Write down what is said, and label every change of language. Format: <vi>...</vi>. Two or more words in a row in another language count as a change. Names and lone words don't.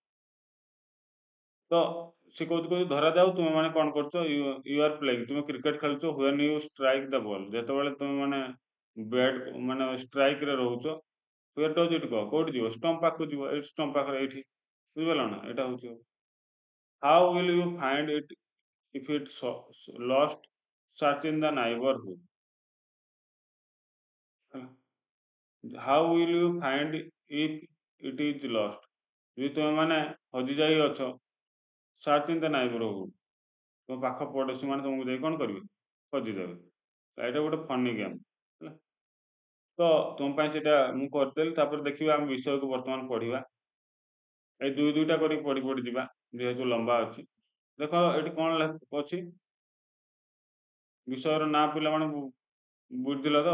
<or>ତ ସେ କହୁଛି ଧରାଯାଉ ତୁମେ ମାନେ କ'ଣ କରୁଛ?</or> <en>you are playing,</en> <or>ତୁମେ କ୍ରିକେଟ ଖେଳୁଛ।</or> <en>when you strike the ball,</en> <or>ଯେତେବେଳେ ତୁମେ ମାନେ ବ୍ୟାଟ୍ ମାନେ ଷ୍ଟ୍ରାଇକ୍ ରେ ରହୁଛ।</or> <en>where does it go,</en> <or>କୋଉଠି ଯିବ? ଷ୍ଟମ୍ପ ପାଖକୁ ଯିବ। ଏଇ ଷ୍ଟମ୍ପ ପାଖରେ ଏଇଠି, ବୁଝିପାରିଲ ନା? ଏଇଟା ହଉଛି</or> <en>how will you find it if it lost? Search in the neighborhood। How will you find if it is lost?</en> <or>ଯଦି ତୁମେ ମାନେ ହଜି ଯାଇ ଅଛ,</or> <en>search in the neighborhood,</en> <or>ତୁମ ପାଖ ପଡ଼ୋଶୀ ମାନେ ତୁମକୁ ଯାଇ କ'ଣ କରିବେ? ଖୋଜିଦେବେ। ଏଇଟା ଗୋଟେ</or> <en>funny game</en> <or>ହେଲା। ତ ତୁମ ପାଇଁ ସେଇଟା ମୁଁ କରିଦେଲି। ତାପରେ ଦେଖିବା ଆମେ ବିଷୟକୁ ବର୍ତ୍ତମାନ ପଢିବା। ଏଇ ଦୁଇଟା କରିକି ପଢି ଯିବା, ଯେହେତୁ ଲମ୍ବା ଅଛି। ଦେଖ ଏଠି କ'ଣ ଅଛି? ବିଷୟର ନାଁ ପିଲାମାନେ ବୁଝିଲ ତ?</or>